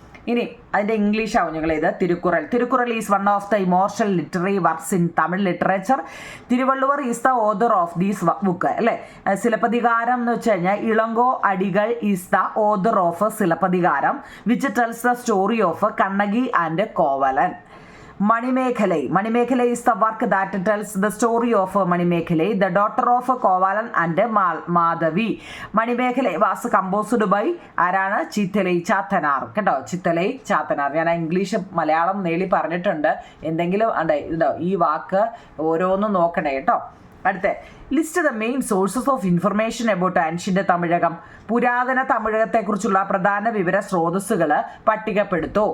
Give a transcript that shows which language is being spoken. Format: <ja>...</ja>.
<ml>ഇനി അതിൻ്റെ ഇംഗ്ലീഷ് ആവും ഞങ്ങളിത്.</ml> <en>Thirukkural is one of the emotional literary works in Tamil literature. Thiruvalluvar is the author of these book അല്ലേ.</en> <ml>ചിലപ്പതികാരം എന്ന് വെച്ച് കഴിഞ്ഞാൽ</ml> <en>Ilango Adigal is the author of Silappatikaram which tells the story of Kannagi and Kovalan.</en> <ml>Manimekalai.</ml> <en>Manimekalai is the work that tells the story of Manimekhalai, the daughter of Kovalan and Madhavi. Manimekalai was composed by</en> <ml>ആരാണ്? ചിത്തലൈ ചാത്തനാർ. കേട്ടോ, ചിത്തലൈ ചാത്തനാർ. ഞാൻ English Malayalam നേടി പറഞ്ഞിട്ടുണ്ട്. എന്തെങ്കിലും ഇതോ ഈ വാക്ക് ഓരോന്നും നോക്കണേ കേട്ടോ.</ml> <en>അടുത്ത list the main sources of information about ancient Tamilakam.</en> <ml>പുരാതന തമിഴകത്തെക്കുറിച്ചുള്ള പ്രധാന വിവര സ്രോതസ്സുകൾ പട്ടികപ്പെടുത്തൂ.</ml>